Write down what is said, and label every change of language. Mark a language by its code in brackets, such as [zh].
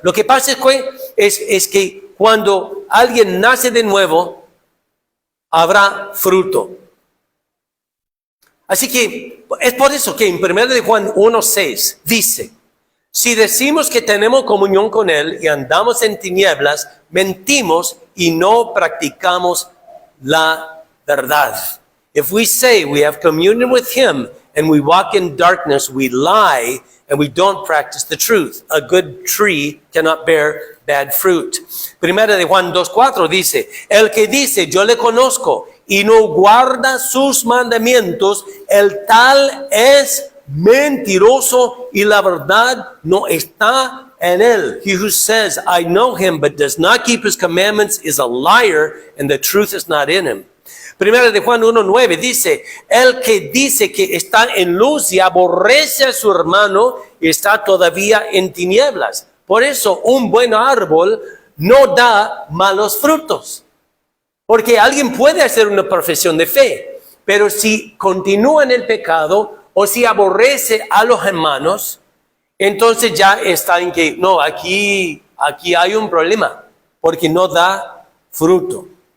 [es] Lo que pasa es que cuando alguien nace de nuevo, habrá fruto. Así que es por eso que en 1 de Juan 1:6 dice, si decimos que tenemos comunión con Él y andamos en tinieblas, mentimos y no practicamos la verdad. [en] If we say we have communion with Him and we walk in darkness, we lie and we don't practice the truth. A good tree cannot bear bad fruit. [es] Primera de Juan 2:4 dice, el que dice yo le conozco y no guarda sus mandamientos, el tal es mentiroso y la verdad no está en él. [en] He who says, I know him, but does not keep his commandments is a liar, and the truth is not in him. [es] Primera de Juan 1:9 dice, el que dice que está en luz y aborrece a su hermano, está todavía en tinieblas. Por eso un buen árbol no da malos frutos. Porque alguien puede hacer una profesión de fe, pero si continúa en el pecado o si aborrece a los hermanos, entonces ya está en que, no, aquí hay un problema, porque no da fruto.